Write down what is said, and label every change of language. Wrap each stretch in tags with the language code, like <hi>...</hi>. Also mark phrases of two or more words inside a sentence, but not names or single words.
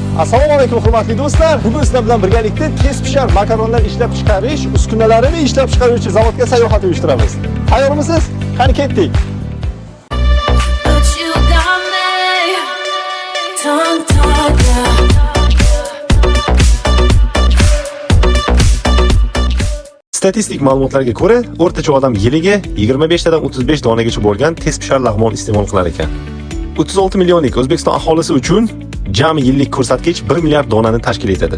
<uz>Assalomu alaykum hurmatli do'stlar. Bugun sizlar bilan birgalikda tez pishar makaronlar ishlab chiqarish uskunalarini ishlab chiqaruvchi zavodga sayohat uyushtiramiz. Tayyormisiz? Qani ketdik.</uz> <en>But you got me tongue tied, yeah.</en> <uz>Statistik ma'lumotlarga ko'ra, o'rtacha odam yiliga 25 tadan 35 donagacha bo'lgan tez pishar lag'mon iste'mol qilar ekan. 36 millionlik O'zbekiston aholisi uchun jami yillik ko'rsatkich 1 milliard donani tashkil etadi.</uz>